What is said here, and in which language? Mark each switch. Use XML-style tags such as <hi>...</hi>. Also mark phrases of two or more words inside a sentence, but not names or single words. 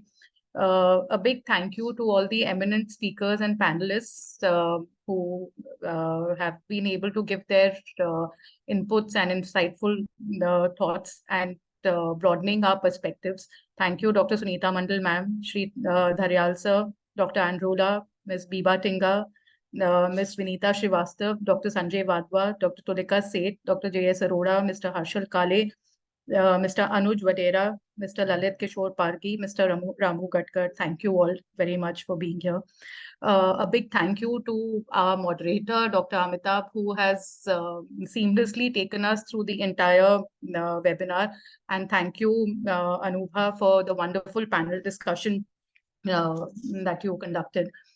<en>A big thank you to all the eminent speakers and panelists who have been able to give their inputs and insightful thoughts and broadening our perspectives. Thank you, Dr. Sunita Mandal ma'am, Shri Dharyal sir, Dr. Andrula, Ms. Biba Tinga, Ms. Vinita Srivastav, Dr. Sanjay Vadwa, Dr. Tulika Seth, Dr. J.S. Arora, Mr. Harshal Kale, Mr. Anuj Vadera, Mr. Lalit Kishore Pargi, Mr. Ramu Gatkar. Thank you all very much for being here. A big thank you to our moderator, Dr. Amitabh, who has seamlessly taken us through the entire webinar. And thank you, Anubha, for the wonderful panel discussion that you conducted.</en>